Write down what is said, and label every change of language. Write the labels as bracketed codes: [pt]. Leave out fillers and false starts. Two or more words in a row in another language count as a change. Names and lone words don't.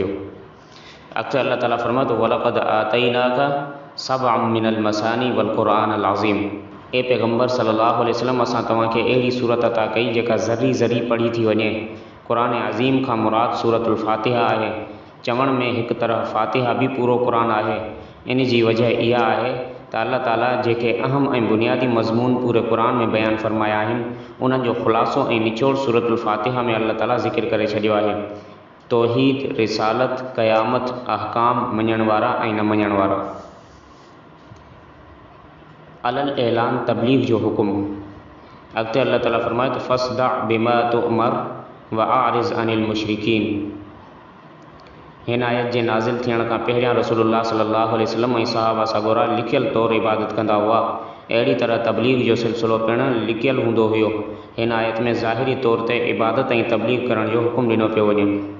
[sd] अक्सर अल्लाह ताला फ़रमाए तो [ar] ولقد آتيناك سبعا من المثاني و القرآن العظيم. [sd] ए पैगम्बर [ar] صلى الله عليه وسلم [sd] असां तव्हांखे अहिड़ी सूरत अता कई जेका ज़री ज़री पढ़ी थी वञे। क़ुरान अज़ीम खां मुराद सूरतुल फ़ातिहा आहे। चवण में हिकु तरह फ़ातिहा बि पूरो क़ुरान आहे। इन जी वजह इहा आहे त अल्लाह ताला जेके अहम ऐं बुनियादी मज़मून पूरे क़ुरान में बयानु फ़रमाया आहिनि उन्हनि जो ख़ुलासो ऐं निचोड़ सूरतुल फ़ातिहा में अल्लाह ताला ज़िक्र करे छॾियो आहे। तौहीद, रिसालत, क़यामत, अहकाम, मञण वारा ऐं न मञण वारा। अलल ऐलान तबलीग जो हुकुम। अॻिते अल्लाह ताला फ़रमाए त [ar] فاصدع بما تؤمر و أعرض عن المشركين. [sd] हिन आयत जे नाज़िल थियण खां पहिरियां रसूलुल्लाह [ar] صلى الله عليه وسلم [sd] ऐं सहाबा सागोरा लिखियल तौरु इबादत कंदा हुआ। अहिड़ी तरह तबलीग जो सिलसिलो पिणु लिखियल हूंदो हुयो। हिन आयत में ज़ाहिरी तौर ते इबादत ऐं तबलीग करण जो हुकुम ॾिनो पियो वञे।